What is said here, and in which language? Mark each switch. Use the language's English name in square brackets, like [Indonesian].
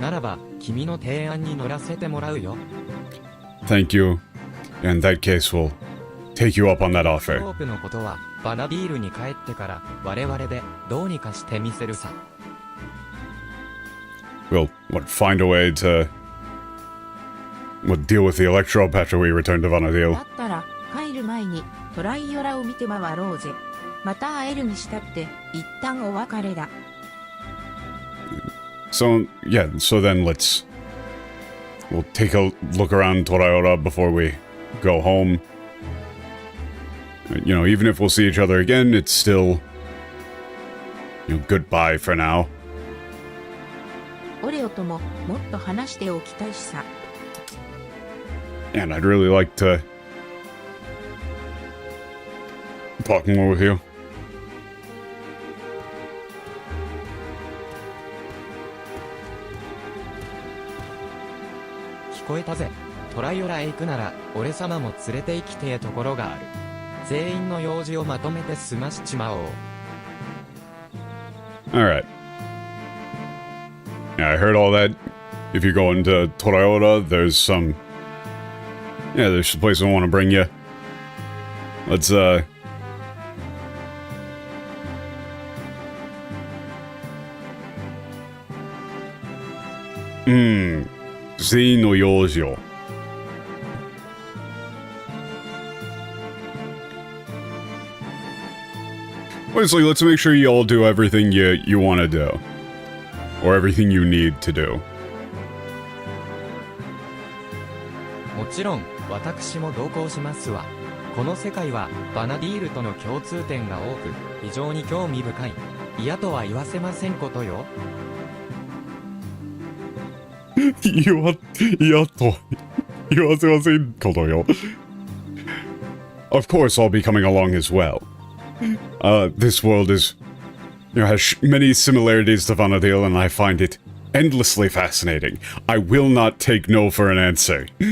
[Japanese] ならば、君の提案に乗らせてもらうよ。 [English] Thank you. In that case, we'll take you up on that offer. [Japanese] ロープのことは、バナディールに帰ってから、我々でどうにかしてみせるさ。 [English] We'll, find a way to... deal with the electro patch when we return to Vanadil. [Japanese] だったら、帰る前にトライオラを見て回ろうぜ。また会えるにしたって、一旦お別れだ。 [English] So, yeah, so then we'll take a look around Toraiora before we go home. Even if we'll see each other again, it's still, goodbye for now. [Japanese] オレオとももっと話しておきたいしさ。 [English] And I'd really like to talk more with you. [Japanese] 聞こえたぜ。トライオラへ行くなら、俺様も連れて行きてえところがある。全員の用事をまとめて済ましちまおう。 [English] Alright. Yeah, I heard all that. If you go into Toraiora, there's some... Yeah, there's a place I want to bring you. Let's, Z no Yojo. Honestly, let's make sure you all do everything you want to do. Or everything you need to do. [Japanese] もちろん、私も同行しますわ。この世界は、バナディールとの共通点が多く、非常に興味深い。嫌とは言わせませんことよ。嫌と言わせませんことよ。 [English] Of course, I'll be coming along as well. This world is, has many similarities to Vanadil, and I find it endlessly fascinating. I will not take no for an answer.